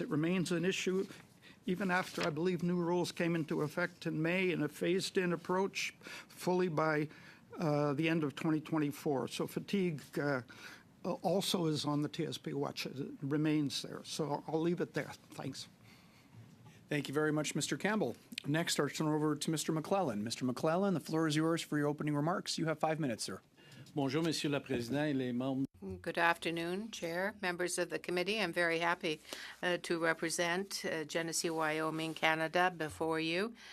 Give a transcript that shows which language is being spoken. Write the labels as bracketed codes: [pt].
[en] It remains an issue even after, I believe, new rules came into effect in May in a phased-in approach fully by the end of 2024. So fatigue also is on the TSP watch. It remains there. So I'll leave it there. Thanks. Thank you very much, Mr. Campbell. Next, I'll turn over to Mr. McClellan. Mr. McClellan, the floor is yours for your opening remarks. You have 5 minutes, sir. [fr] Bonjour, Monsieur le Président et les membres. [en] Good afternoon, Chair, members of the committee. I'm very happy to represent Genesee, Wyoming, Canada before you.